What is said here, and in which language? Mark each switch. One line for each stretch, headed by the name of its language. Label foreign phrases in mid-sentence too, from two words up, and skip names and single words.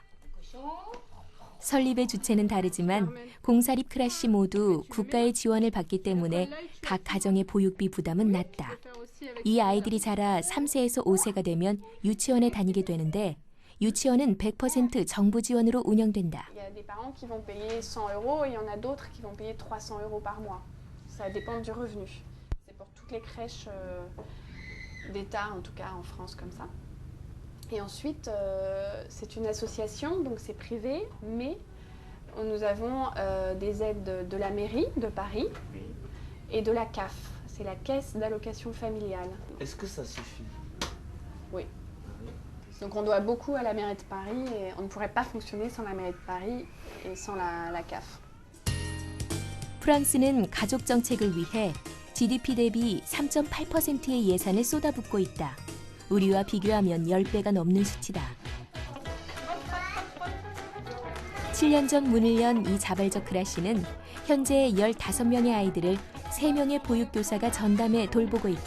Korean: 설립의 주체는 다르지만 공사립 크라시 모두 국가의 지원을 받기 때문에 각 가정의 보육비 부담은 낮다. 이 아이들이 자라 3세에서 5세가 되면 유치원에 다니게 되는데 유치원은 100% 정부 지원으로 운영된다.
French: Il y a des parents qui vont payer 100 € et il y en a d'autres qui vont payer 300 € par mois. Ça dépend du revenu. C'est pour toutes les crèches d'État, en tout cas en France comme ça. Et ensuite, c'est une association, donc c'est privé, mais nous avons des aides de la mairie de Paris et de la CAF, c'est la Caisse d'allocation familiale. Est-ce que ça suffit? Oui. Donc on doit beaucoup à la mairie de Paris et on ne pourrait pas fonctionner sans la mairie de Paris et sans la CAF.
Korean: 프랑스는 가족 정책을 위해 GDP 대비 3.8%의 예산을 쏟아붓고 있다. 우리와 비교하면 10배가 넘는 수치다. 7년 전 문을 연 이 자발적 크라시는 현재 15명의 아이들을 3명의 보육교사가 전담해 돌보고 있다.